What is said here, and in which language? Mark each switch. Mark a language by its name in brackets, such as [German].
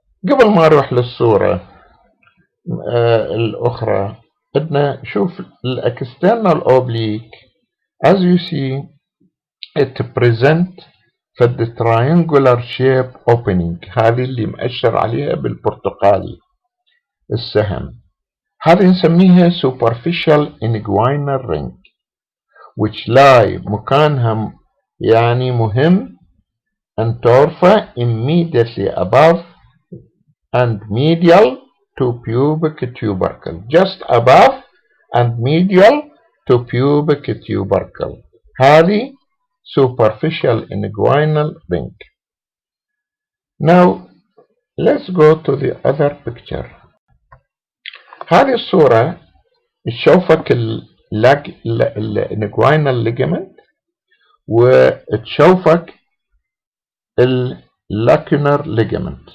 [Arabic] قبل ما اروح للصورة الأخرى بدنا نشوف الاكسترنال اوبليك [English] As you see, it present [Arabic] في [English] the triangular shape opening. [Arabic] هذه اللي مأشر عليها بالبرتقالي السهم. هذه نسميها [English] superficial inguinal ring which lie [Arabic] مكانها يعني مهم [English] and [Arabic] ترفع [English] immediately above and medial to pubic tubercle, just above and medial to pubic tubercle. [Arabic] هذه superficial inguinal ring. [English] Now let's go to the other picture. [Arabic] هذه الصورة تشوفك الانجوينال ligament وتشوفك lacunar ligament.